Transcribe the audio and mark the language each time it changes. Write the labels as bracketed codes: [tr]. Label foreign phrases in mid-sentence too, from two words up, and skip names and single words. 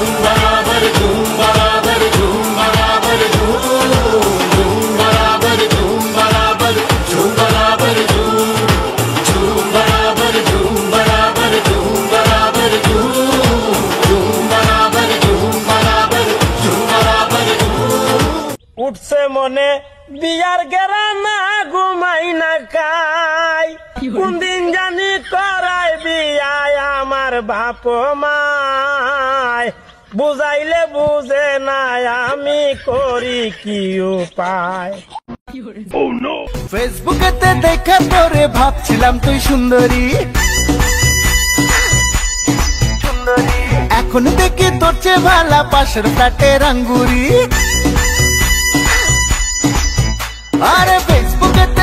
[hi] बराबर झूम बराबर झूम बराबर झूम झूम बराबर झूम बराबर झूम बराबर झूम झूम बराबर झूम बराबर झूम बराबर झूम बराबर झूम बराबर झूम बराबर [bn] উঠসে মনে বিয়ার গেরা না ঘুমাই না খাই কোন দিন জানি করাই বিয়ায় আমার বাপ মায় বুঝাইলে বুঝে না আমি করি কি উপায় ফেসবুকেতে দেখা তোরে ভাবছিলাম তুই সুন্দরী এখন দেখি তোর চেয়ে ভালা পাশের ফ্ল্যাটের আঙ্গুরি আরে ফেসবুকেতে